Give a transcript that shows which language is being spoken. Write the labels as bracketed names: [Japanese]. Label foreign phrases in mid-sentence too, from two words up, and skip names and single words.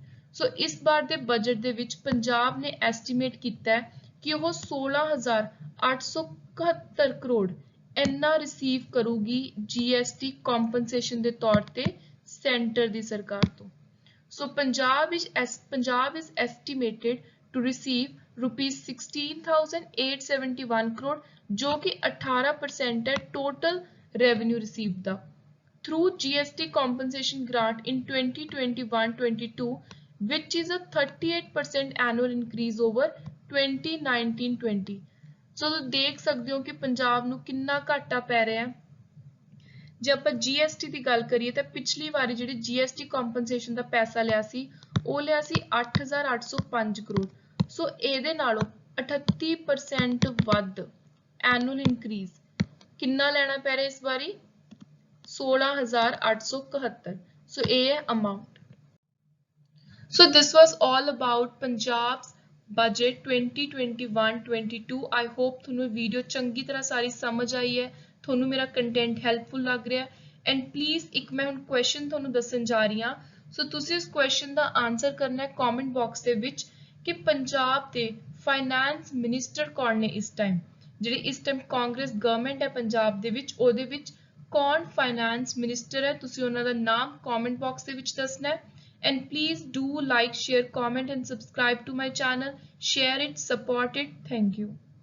[Punjabi] ਸੋ ਇਸ ਵਾਰ ਦੇ ਬਜਟ ਦੇ ਵਿੱਚ ਪੰਜਾਬ ਨੇ ਐਸਟੀਮੇਟ ਕੀਤਾ ਹੈ ਕਿ ਉਹ 16,871 ਕਰੋੜ ਇੰਨਾ ਰਿਸੀਵ ਕਰੂਗੀ [English] GST compensation [Punjabi] ਦੇ ਤੌਰ ਤੇ ਸੈਂਟਰ ਦੀ ਸਰਕਾਰ ਤੋਂ। ਸੋ ਪੰਜਾਬ [English] is estimated to receive rupees 16,871 crore [Hindi] जो कि 18% है टोटल रेवेन्यू रिसीव दा [English] through GST compensation grant in 2021-22, which is a 38% annual increase over 2019-20। [Punjabi] ਸੋ ਤੁਸੀਂ ਦੇਖ ਸਕਦੇ ਹੋ ਕਿ ਪੰਜਾਬ ਨੂੰ ਕਿੰਨਾ ਘਾਟਾ ਪੈ ਰਿਹਾ ਹੈ। ਜੇ ਆਪਾਂ GST ਦੀ ਗੱਲ ਕਰੀਏ ਤਾਂ ਪਿਛਲੀ ਵਾਰੀ ਜਿਹੜੀ [English] GST compensation [Punjabi] ਦਾ ਪੈਸਾ ਲਿਆ ਸੀ ਉਹ ਲਿਆ ਸੀ 8805 ਕਰੋੜ। ਸੋ ਇਹਦੇ ਨਾਲੋਂ 38% ਵੱਧ [English] annual increase [Punjabi] ਕਿੰਨਾ ਲੈਣਾ ਪੈ ਰਿਹਾ ਇਸ ਵਾਰੀ 16871। [English] so a amount। so this was all about Punjab's budget 2021-22। I hope [Punjabi] ਤੁਹਾਨੂੰ ਵੀਡੀਓ ਚੰਗੀ ਤਰ੍ਹਾਂ ਸਾਰੀ ਸਮਝ ਆਈ ਹੈ, ਤੁਹਾਨੂੰ ਮੇਰਾ [English] content helpful [Punjabi] ਲੱਗ ਰਿਹਾ ਹੈ। [English] and please [Punjabi] ਇੱਕ ਮੈਂ ਹੁਣ ਕੁਐਸਚਨ ਤੁਹਾਨੂੰ ਦੱਸਣ ਜਾ ਰਹੀ ਹਾਂ। ਸੋ ਤੁਸੀਂ ਇਸ ਕੁਐਸਚਨ ਦਾ ਆਨਸਰ ਕਰਨਾ ਹੈ [English] comment box [Punjabi] ਦੇ ਵਿੱਚ ਕਿ ਪੰਜਾਬ ਦੇ [English] finance minister [Punjabi] ਕੌਣ ਨੇ ਇਸ ਟਾਈਮ, ਜਿਹੜੀ ਇਸ ਟਾਈਮ [English] Congress government [Punjabi] ਹੈ ਪੰਜਾਬ ਦੇ ਵਿੱਚ, ਉਹਦੇ ਵਿੱਚ ਕੌਣ [English] finance minister [Punjabi] ਹੈ, ਤੁਸੀਂ ਉਹਨਾਂ ਦਾ ਨਾਮ [English] comment box [Punjabi] ਦੇ ਵਿੱਚ ਦੱਸਣਾ ਹੈ। [English] And please do like, share, comment and subscribe to my channel. Share it, support it. Thank you.